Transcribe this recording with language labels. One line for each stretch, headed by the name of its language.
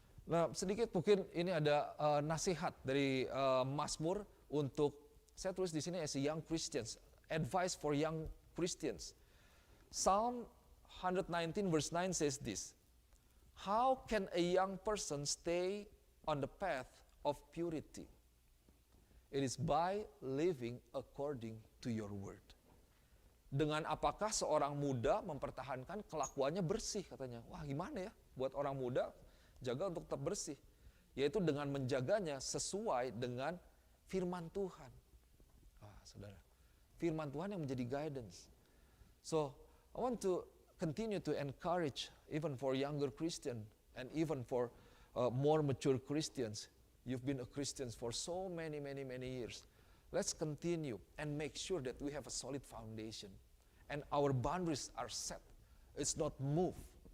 Indonesian: Nah, sedikit mungkin ini ada nasihat dari Mazmur untuk, saya tulis di sini
English: as a young Christians, advice for young Christians. Psalm 119 verse 9 says this, "How can a young person stay on the path of purity? It is by living according to your word."
Indonesian: Dengan apakah seorang muda mempertahankan kelakuannya bersih, katanya. Wah, gimana ya buat orang muda jaga untuk tetap bersih? Yaitu dengan menjaganya sesuai dengan firman Tuhan. Saudara, firman Tuhan yang menjadi guidance.
English: So, I want to continue to encourage even for younger Christian and even for more mature Christians. You've been a Christian for so many years. Let's continue and make sure that we have a solid foundation and our boundaries are set. It's not moved.